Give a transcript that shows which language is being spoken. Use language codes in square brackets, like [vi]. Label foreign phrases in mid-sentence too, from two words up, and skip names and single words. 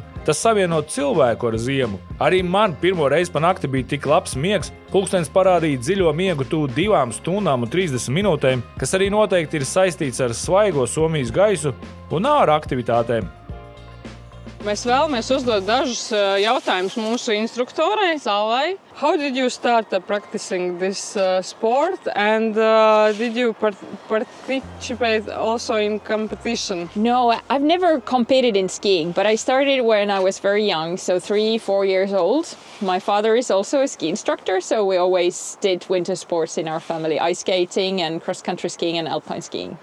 [lv] Tas savieno cilvēku ar ziemu. Arī man pirmo reizi pa nakti bija tik labs miegs, pulkstenis parādīja dziļo miegu tuvu 2 stundām un 30 minūtēm, kas arī noteikti ir saistīts ar svaigo Somijas gaisu un ārā aktivitātēm. Mēs vēlamies uzdot dažus jautājumus mūsu instruktorai, Zalai. [en] How did you start practicing this sport, and did you participate also in competition? No, I've never competed in skiing, but I started when I was very young, so 3-4 years old. My father is also a ski instructor, so we always did winter sports in our family, ice skating and cross-country skiing and alpine skiing.